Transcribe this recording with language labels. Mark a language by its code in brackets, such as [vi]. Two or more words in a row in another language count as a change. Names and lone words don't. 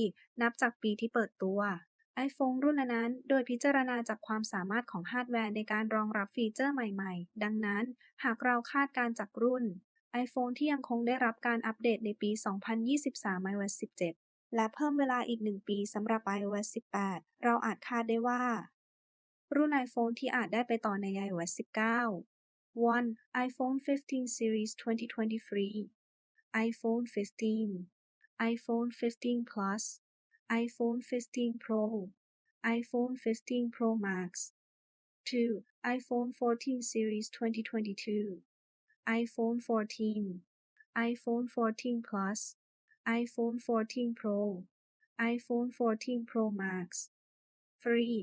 [th] นับจากปีที่เปิดตัว iPhone รุ่นนั้นๆโดยพิจารณาจากความสามารถของฮาร์ดแวร์ในการรองรับฟีเจอร์ใหม่ๆ ดังนั้น หากเราคาดการณ์จากรุ่น iPhone ที่ยังคงได้รับการอัปเดตในปี 2023 iOS 17 และเพิ่มเวลาอีก 1 ปีสำหรับ iOS 18 เราอาจคาดได้ว่า รุ่น iPhone ที่อาจได้ไปต่อใน iOS 19 1. iPhone 15 Series 2023 iPhone 15 iPhone 15 Plus iPhone 15 Pro iPhone 15 Pro Max 2. iPhone 14 Series 2022 iPhone 14 iPhone 14 Plus iPhone 14 Pro iPhone 14 Pro Max 3.